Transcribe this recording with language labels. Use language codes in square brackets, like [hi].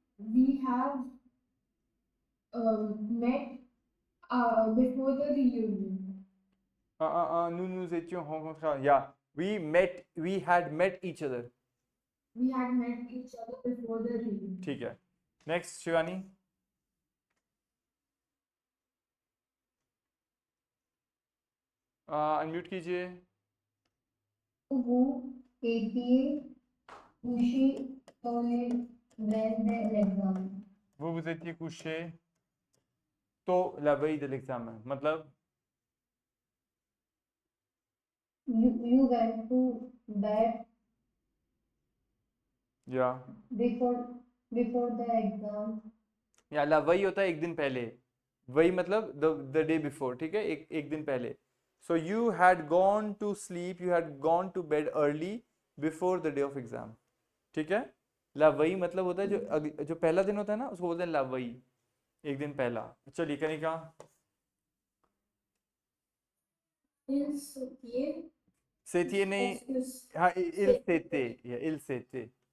[en] We have met before the reunion. [fr] Nous nous étions rencontrés. [en] Yeah, we had met each other. We had met each other before the reunion. [hi] ठीक है. Next Shivani. Unmute कीजिए. [fr] Vous étiez couché au lit de l'examen. vous étiez couché [hi] तो [fr] la veille de l'examen. [hi] मतलब [en] You went to bed [hi] या [en] before the exam. [hi] या ला वही होता है एक दिन पहले. वही मतलब [en] the day before. [hi] ठीक है, एक दिन पहले. [en] So you had gone to sleep, you had gone to bed early before the day of exam. [hi] ठीक है. ला वही मतलब होता है जो पहला दिन होता है ना, उसको बोलते हैं ला वही, एक दिन पहला. चलिए कनिका. सेतिए नहीं, हाँ [fr] il s'était, [hi] या il s'était.